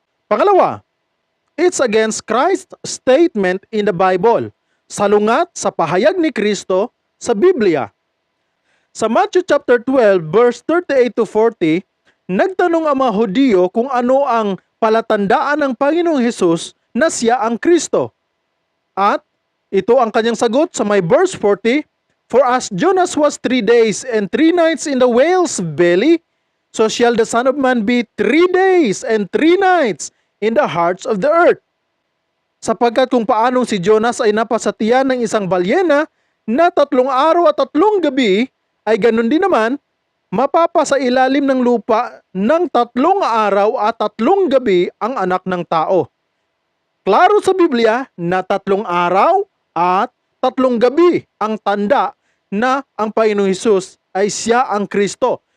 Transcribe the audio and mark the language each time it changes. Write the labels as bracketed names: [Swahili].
[English] Pangalawa, it's against Christ's statement in the Bible, [Filipino] salungat sa pahayag ni Kristo sa Biblia. Sa Matthew chapter 12 verse 38-40, nagtanong ang mga Hudyo kung ano ang palatandaan ng Panginoong Hesus na siya ang Kristo. At ito ang kanyang sagot sa may [English] verse 40, for as Jonas was 3 days and 3 nights in the whale's belly, so shall the Son of Man be 3 days and 3 nights in the hearts of the earth. [Filipino] Sapagkat kung paanong si Jonas ay napasatiyan ng isang balyena na 3 araw at 3 gabi, ay ganun din naman, mapapasa ilalim ng lupa ng 3 araw at 3 gabi ang anak ng tao. Klaro sa Biblia na 3 araw at 3 gabi ang tanda na ang Panginoong Hesus ay siya ang Kristo.